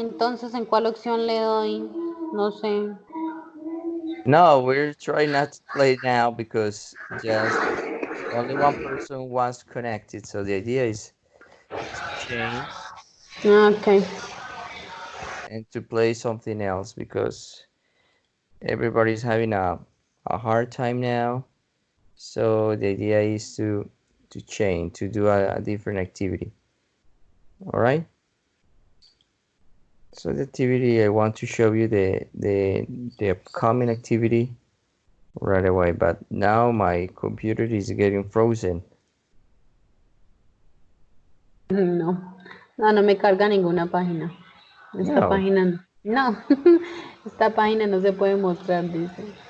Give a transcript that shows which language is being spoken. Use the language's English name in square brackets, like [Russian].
[Spanish] Entonces, ¿en cuál opción le doy? No sé. [English] No, we're trying not to play now because just only one person was connected. So the idea is to change. Ok. and to play something else because everybody's having a hard time now. So the idea is to change, to do a different activity. All right. So the activity I want to show you the upcoming activity right away, but now my computer is getting frozen. [Spanish] No, no me carga ninguna página. Esta No. página, no, esta página no se puede mostrar, dice.